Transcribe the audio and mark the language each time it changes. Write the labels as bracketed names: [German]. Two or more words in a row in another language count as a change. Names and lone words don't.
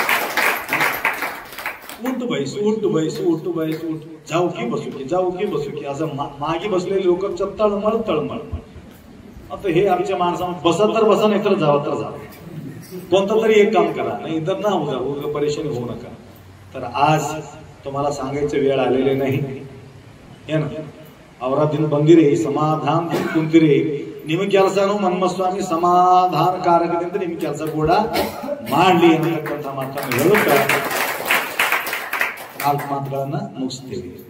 [Marathi] उठ बैस उठ बैस उठ बैस उठ, जाऊ की बसू की, जाऊ की बसू की, असं मागे बसलेले लोक तळमळ तळमळ. आता हे आमच्या माणसाला बसत तर बसा, नाही तर जावं तर जावं, कोणतं तरी एक काम करा, नाही तर ना उगा परेशानी होऊ नका. तर आज तुम्हाला सांगायचं वेळ आलेले नाही [Hindi] है ना. [Kannada] ಅವರ ದಿನ ಬಂದಿರಿ ಸಮಾಧಾನ ಕುಂತಿರಿ. ನಿಮ್ಮ ಕೆಲಸನು ಮನ್ಮಥ ಸ್ವಾಮಿ ಸಮಾಧಾನಕಾರಕದಿಂದ ನಿಮ್ಮ ಕೆಲಸ ಕೂಡ ಮಾಡಲಿ ಅನ್ನತಕ್ಕಂಥ ಮಾತನ್ನು ಹೇಳುತ್ತಾ 4 ಮಾತುಗಳನ್ನ ಮುಗಿಸ್ತೀವಿ.